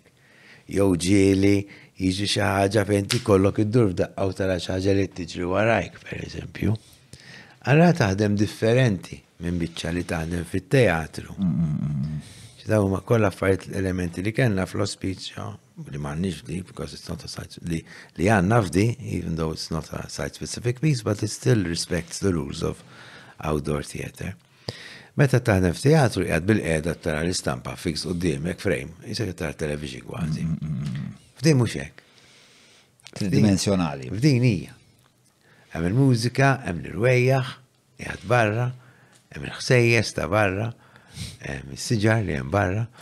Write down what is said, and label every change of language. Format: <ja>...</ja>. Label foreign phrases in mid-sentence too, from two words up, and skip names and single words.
<mt>Jew ġieli jiġri xi ħaġa fejn tikollok id-dur f'daqqa u tara xi ħaġa li tiġri warajk, pereżempju. Allura taħdem differenti minn biċċa li taħdem fit-teatru. Daw huma kollha affarijiet elementi li kellna fl-ospizjo li m'għandniex f'di,</mt> <en>because it's not a site</en> <mt>li għandna f'di,</mt> <en>even though it's not a site-specific piece, but it still respects the rules of outdoor theatre.</en> <mt>Meta taħdem f'teatru qiegħed bil-qiegħda tara l-istampa fix quddiemek frame, jisek tara television kważi. F'din mhux hekk. Tridimensjonali. F'din hija. Hemm il-mużika, hemm l-irwejjaħ, qiegħed barra, hemm il-ħsejjes ta' barra, hemm is-siġar li hemm barra.</mt>